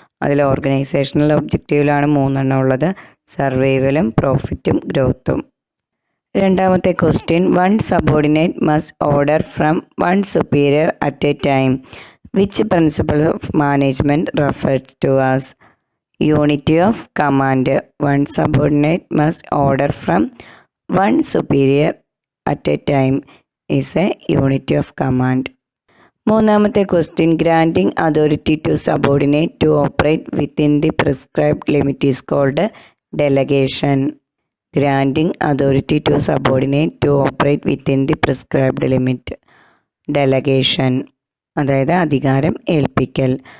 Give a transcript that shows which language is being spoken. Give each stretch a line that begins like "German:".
Malayalam: അതിൽ ഓർഗനൈസേഷണൽ ഒബ്ജക്റ്റീവിലാണ് 3 ഉള്ളത്. സർവൈവലും പ്രോഫിറ്റും ഗ്രോത്തും. 2ാമത്തെ question,
English: One subordinate must order from one superior at a time. Which principle of management refers to as? Unity of command. One subordinate must order from one superior at a time is a unity of command.
Malayalam: 3ാമത്തെ question,
English: Granting authority to subordinate to operate within the prescribed limit is called delegation. Granting authority to subordinate to operate within the prescribed limit.
Malayalam: Delegation, അതായത് അധികാരം ഏൽപ്പിക്കൽ.